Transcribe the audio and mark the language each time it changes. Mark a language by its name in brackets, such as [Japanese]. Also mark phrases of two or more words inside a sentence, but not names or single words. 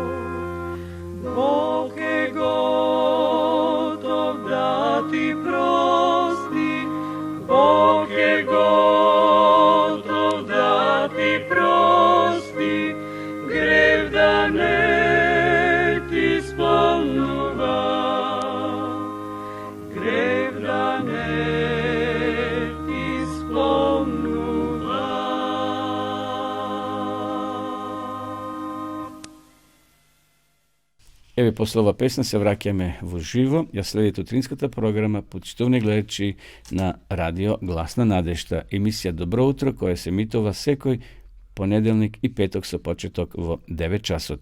[Macedonian] Бог је готов да ти прости, Бог је готов да ти прости, грев да не ти спомнува, грев да не ти спомнува. Еве после ова песна се враќаме во живо. Ја следите утринската програма, почитувани гледачи на радио Гласна надежда, емисија Добро утро, која се емитува секој понеделник и петок со почеток во 9 часот.